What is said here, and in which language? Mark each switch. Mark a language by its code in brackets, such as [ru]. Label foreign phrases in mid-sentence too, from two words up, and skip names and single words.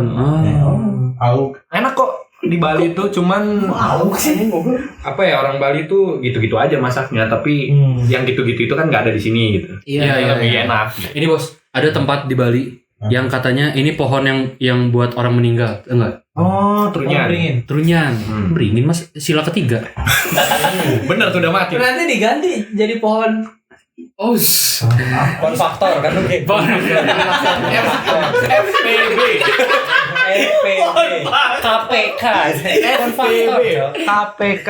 [id] Auk. Enak kok di Bali tuh cuman apa ya orang Bali tuh gitu-gitu aja masaknya tapi yang gitu-gitu itu kan nggak ada di sini gitu. Iya, Lebih iya. enak. Ini bos, ada tempat di Bali yang katanya ini pohon yang buat orang meninggal, enggak? Oh, trunyan. Trunyan. Beringin Mas, sila ketiga. Bener tuh udah mati. Nanti diganti jadi pohon. Konfaktor kan mungkin. FPB. KPK. FPB. KPK.